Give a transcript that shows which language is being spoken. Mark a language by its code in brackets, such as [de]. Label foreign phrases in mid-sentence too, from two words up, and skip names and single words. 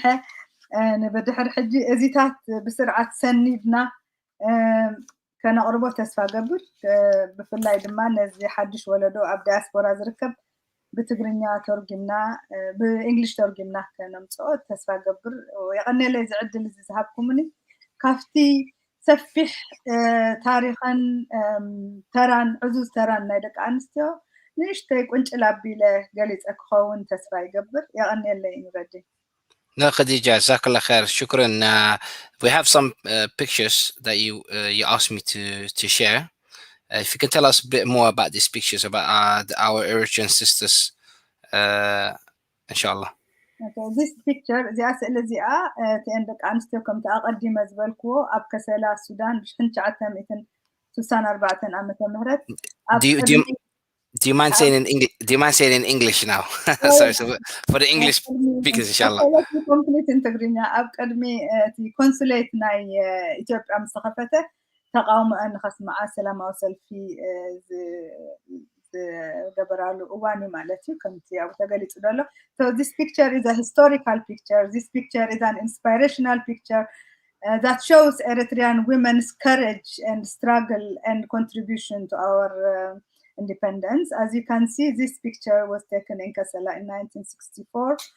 [ti] ንብድሕሪ ሕጂ እዚታት ብስርዓት ሰኒድና ከነቕርቦ ተስፋ ገብር ብፍላይ ድማ ነዚ ሓድሽ ወለዶ ኣብ ዳያስፖራ ዝርከብ ብትግርኛ ተርጊምና ብእንግሊሽ ተርጊምና ከነምፅኦ ተስፋ ገብር የቐኒለይ ዝዕድል እዚ ዝሃብኩምኒ ካፍቲ ሰፊሕ ታሪኽን ተራን ዕዙዝ ተራን ናይ ደቂ ኣንስትዮ ንእሽተይ ቁንጭል ኣቢለ ገሊፀ ክኸውን ተስፋ ይገብር የቐኒለይ ንረዲ። [en] No, Khadija, [ar] جزاك الله خير. [en] Shukran. We have some pictures that you asked me to share. If you can tell us a bit more about these pictures, about our Eritrean sisters, inshallah. Okay, this picture, [ti] እዚኣ ስእሊ እዚኣ እተን ደቂ ኣንስትዮ ከምቲ ኣቐዲመ ዝበልክዎ ኣብ ከሰላ ሱዳን ብ1964 ዓመተ ምህረት [en] Do you mind saying in English now? Sorry, so for the English speakers, inshallah. Complete in [ti] ትግርኛ ኣብ ቅድሚ እቲ ኮንሱሌት ናይ ኢትዮጵያ ምስ ተኸፈተ ተቃውሞአን ንኸስምዓ ሰላማዊ ሰልፊ ዝገበራሉ እዋን እዩ ማለት እዩ ከምቲ ኣብ ተገሊፁ ዘሎ። [en] So this picture is a historical picture. This picture is an inspirational picture that shows Eritrean women's courage and struggle and contribution to our independence. As you can see, this picture was taken in Kassala in 1964.